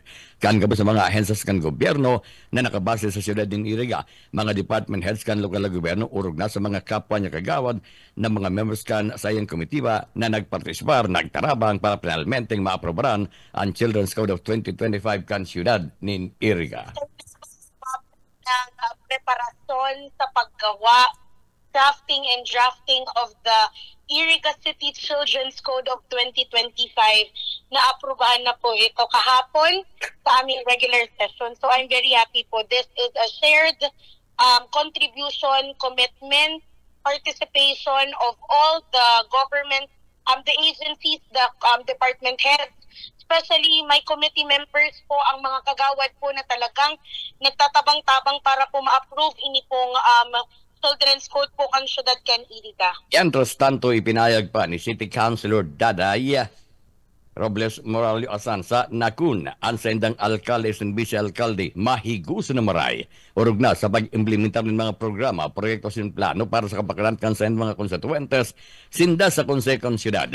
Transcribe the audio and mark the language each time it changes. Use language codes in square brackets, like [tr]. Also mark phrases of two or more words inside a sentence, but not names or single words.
[bik] Kan gabo sa mga ahensas kan gobyerno na nakabase sa syudad ng Iriga, mga [en] department heads [bik] kan lokal na gobyerno, urog na sa mga kapwa niya kagawad na mga members kan sa iyang komitiba na nagpartisipar, nagtarabang para penalmenteng maaprobaran ang Children's Code of 2025 kan syudad ng Iriga. Preparasyon sa paggawa, [en] crafting and drafting of the Iriga City Children's Code of 2025 [tl] na aprubahan na po ito kahapon sa aming [en] regular session. So I'm very happy po. This is a shared contribution, commitment, participation of all the government, the agencies, the department heads, especially my committee members po, [bik] ang mga kagawad po na talagang nagtatabang-tabang para po ma-approve ini pong Children's Code po ang syudad kan Iriga. [es] Mientras tanto, [bik] ipinayag pa ni City Councilor Daday Robles Morallo Asansa na kun ang sendang alkalde at vice-alkalde mahiguso na maray urog na sa pag-implementar ng mga programa, proyekto sin plano para sa kapakanan kan sa mga konstituentes sinda sa konsekong syudad.